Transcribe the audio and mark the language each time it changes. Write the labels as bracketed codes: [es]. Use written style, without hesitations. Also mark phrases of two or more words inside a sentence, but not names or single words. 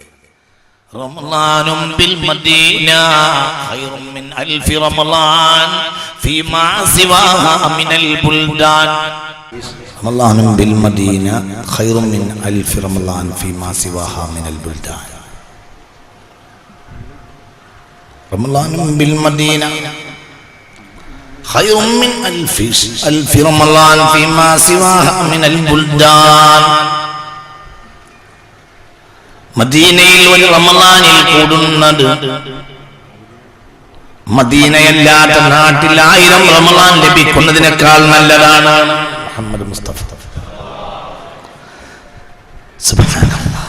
[ar] رمضان بالمدينة خير من ألف رمضان فيما سواها من البلدان. رمضان بالمدينة خير من ألف رمضان فيما سواها من البلدان. رمضان بالمدينة خير من ألف رمضان فيما سواها من البلدان. [ml] മദീനയിൽ ഒരു റമളാനിൽ കൂടുന്നത് മദീനയല്ലാത്ത നാട്ടിൽ 1000 റമളാൻ ലഭിക്കുന്നതിനേക്കാൾ നല്ലതാണ്. മുഹമ്മദ് മുസ്തഫ സുബ്ഹാനല്ലാഹ്.